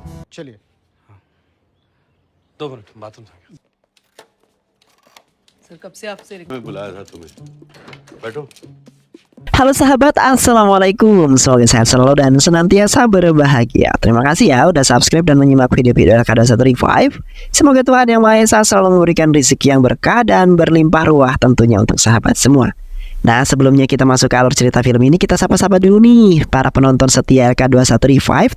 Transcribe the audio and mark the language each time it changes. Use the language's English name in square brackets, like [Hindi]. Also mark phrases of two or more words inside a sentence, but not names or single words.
[Hindi] चलिए। 2 मिनट बाथरूम से आ गया। सर कब से आपसे मैं बुलाया था तुम्हें, बैठो। [Indonesian] Halo sahabat, assalamualaikum. Semoga sehat selalu dan senantiasa berbahagia. Terima kasih ya udah subscribe dan menyimak video-video LK21 Revive. Semoga Tuhan Yang Maha Esa selalu memberikan rezeki yang berkah dan berlimpah ruah tentunya untuk sahabat semua. Nah, sebelumnya kita masuk ke alur cerita film ini, kita sapa-sapa dulu nih para penonton setia LK21 Revive.